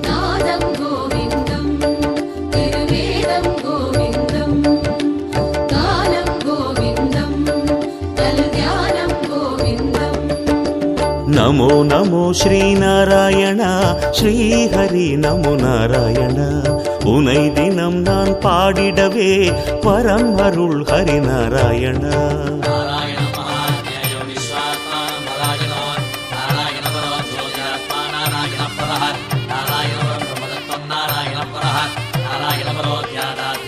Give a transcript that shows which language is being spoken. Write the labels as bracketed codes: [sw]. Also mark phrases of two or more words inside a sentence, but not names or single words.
[ta] நாதம் கோவிந்தம் திருவேதம் கோவிந்தம் கானம் கோவிந்தம் நல் தியானம் கோவிந்தம். [sa] नमो नमो श्री नारायण श्री हरि नमो नारायण. [ta] உனை தினம் நான் பாடிடவே வரம் அருள் ஹரி நாராயண. [sa] नारायण महाज्ञेयो विश्वात्मा नारायणो नारायण परो ज्योतिरात्मा नारायण परः नारायण परं ब्रह्मतत्त्वं नारायण परः नारायण परो ज्ञाता